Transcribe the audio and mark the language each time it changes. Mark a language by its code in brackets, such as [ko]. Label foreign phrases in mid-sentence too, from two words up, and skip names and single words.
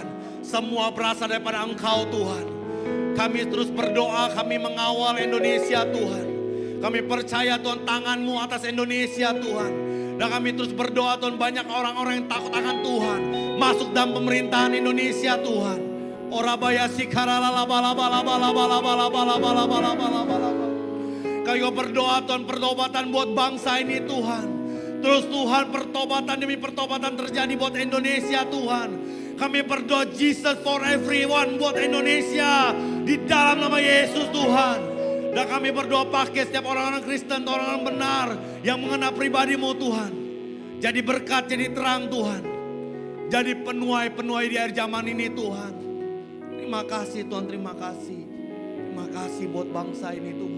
[id] Semua berasal daripada Engkau Tuhan. Kami terus berdoa, kami mengawal Indonesia Tuhan. Kami percaya Tuhan tangan-Mu atas Indonesia Tuhan. Dan kami terus berdoa Tuhan, banyak orang-orang yang takut akan Tuhan masuk dalam pemerintahan Indonesia Tuhan. Orabaya sikarala bala bala bala bala bala bala bala bala bala bala. Kami berdoa Tuhan pertobatan buat bangsa ini Tuhan. Terus Tuhan pertobatan demi pertobatan terjadi buat Indonesia Tuhan. Kami berdoa [en] Jesus for everyone [id] buat Indonesia di dalam nama Yesus Tuhan. Dan kami berdoa pakai setiap orang-orang Kristen, orang-orang benar yang mengenal pribadi-Mu Tuhan. Jadi berkat, jadi terang Tuhan. Jadi penuai-penuai di akhir zaman ini Tuhan. Terima kasih Tuhan, terima kasih. Terima kasih buat bangsa ini Tuhan.